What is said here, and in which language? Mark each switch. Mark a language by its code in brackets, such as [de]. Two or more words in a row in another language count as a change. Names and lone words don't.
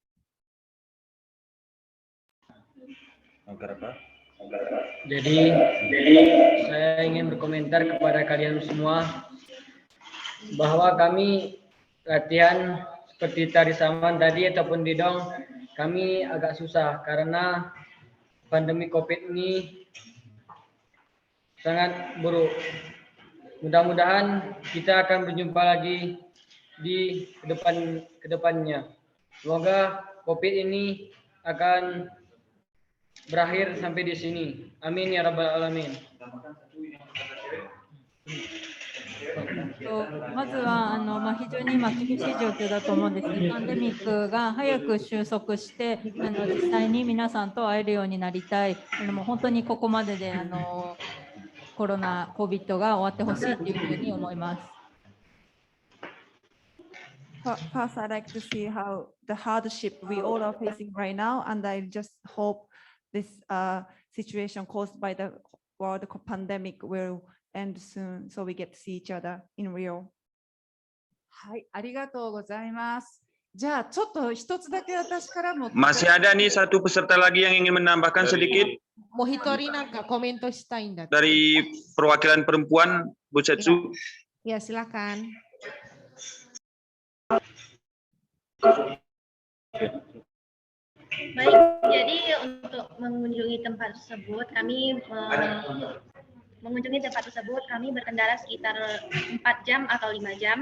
[id] Jadi saya ingin berkomentar kepada kalian semua bahwa kami latihan seperti tari saman tadi ataupun didong, kami agak susah karena pandemi COVID ini sangat buruk. Mudah-mudahan kita akan berjumpa lagi di kedepannya. Semoga COVID ini akan berakhir sampai di sini. [ar] Amin ya rabbal alamin. [ja] まずは非常に今厳しい状況だと思うんですね。パンデミックが早く収束して実際に皆さんと会えるようになりたい。もう本当にここまででコロナ COVID が終わってほしいというふうに思います。 [en] First, I'd like to see how the hardship we all are facing right now, and I just hope this situation caused by the world pandemic will end soon, so we get to see each other in real. [ja] はい、ありがとうございます。じゃあちょっと一つだけ私からも。 [id] Masih ada nih satu peserta lagi yang ingin menambahkan sedikit. [ja] もう一人なんかコメントしたいんだ. [id] Dari perwakilan perempuan, Bu Setsu. Ya, silakan. Baik, jadi untuk mengunjungi tempat tersebut, kami berkendara sekitar 4 jam atau 5 jam.